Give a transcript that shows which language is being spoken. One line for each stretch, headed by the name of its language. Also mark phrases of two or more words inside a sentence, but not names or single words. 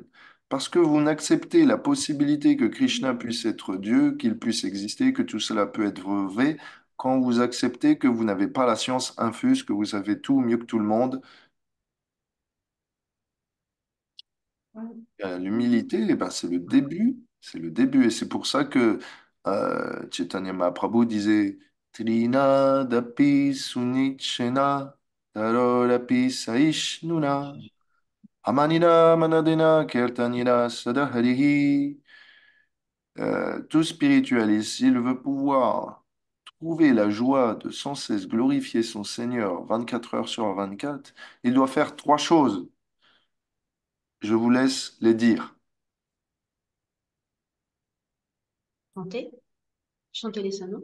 French: Parce que vous n'acceptez la possibilité que Krishna puisse être Dieu, qu'il puisse exister, que tout cela peut être vrai, quand vous acceptez que vous n'avez pas la science infuse, que vous savez tout mieux que tout le monde. L'humilité, eh ben, c'est le début. C'est le début. Et c'est pour ça que Chaitanya Mahaprabhu disait
Sanskrit: तृणादपि सुनीचेन तरोरपि सहिष्णुना अमानिना मानदेन कीर्तनीयः सदा हरिः.
French: Tout spiritualiste, s'il veut pouvoir trouver la joie de sans cesse glorifier son Seigneur 24 heures sur 24, il doit faire trois choses. Je vous laisse les dire. Chanter, chanter les salons.